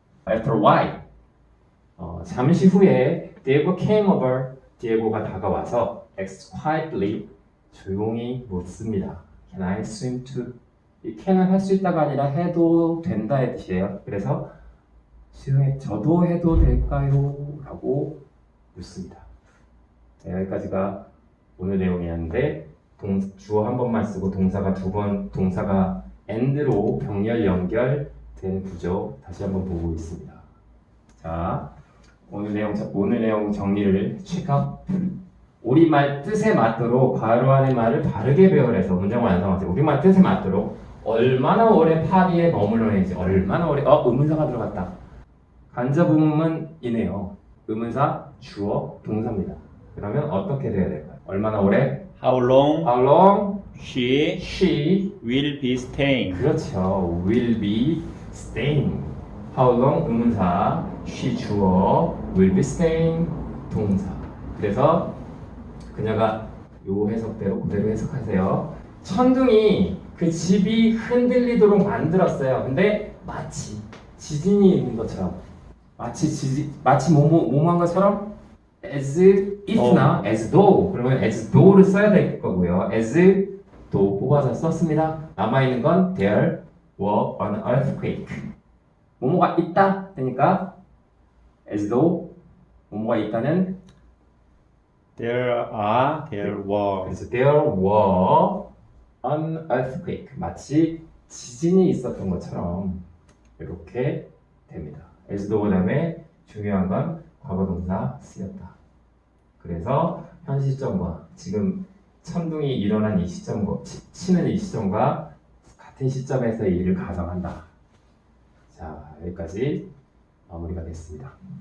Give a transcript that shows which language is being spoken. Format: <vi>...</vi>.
<en>After a while,</en> <ko>잠시 후에</ko> <en>Diego came over.</en> <ko>디에고가 다가와서</ko> <en>asked quietly,</en> <ko>조용히 묻습니다.</ko> <en>Can I swim too?</en> <ko>이 can은 할 수 있다가 아니라 해도 된다의 뜻이에요. 그래서 수영에 저도 해도 될까요? 라고 묻습니다. 네, 여기까지가 오늘 내용이었는데 주어 한 번만 쓰고 동사가 두 번, 동사가 and로 병렬 연결된 구조 다시 한번 보고 있습니다. 자, 오늘 내용 정리를 체크업. 우리말 뜻에 맞도록 괄호 안의 말을 바르게 배열해서 문장 완성하세요. 우리말 뜻에 맞도록 얼마나 오래 파리에 머물러있는지, 얼마나 오래 의문사가 들어갔다. 간접 의문이네요. 의문사, 주어, 동사입니다. 그러면 어떻게 돼야 될까요? 얼마나 오래?</ko> <en>How long How long she will be staying.</en> <ko>그렇죠.</ko> <en>will be staying. How long 의문사, she 주어, will be staying 동사.</en> <ko>그래서 그녀가 요 해석대로 그대로 해석하세요. 천둥이 그 집이 흔들리도록 만들었어요. 근데 마치 지진이 있는 것처럼, 마치 뭐뭐한 것처럼 as if나 as though, 그러면 as though를 써야 될 거고요. as though 뽑아서 썼습니다. 남아있는 건</ko> <en>there were an earthquake.</en> <ko>뭐뭐가 있다 되니까 as though 뭐뭐가 있다는</ko> <en>There were.</en> <ko>그래서</ko> <en>there were an earthquake.</en> <ko>마치 지진이 있었던 것처럼 이렇게 됩니다. as though 다음에 중요한 건 과거동사 쓰였다. 그래서 현 시점과 지금 천둥이 일어난 이 시점과 치는 이 시점과 같은 시점에서 이 일을 가정한다. 자, 여기까지 마무리가 됐습니다.</ko>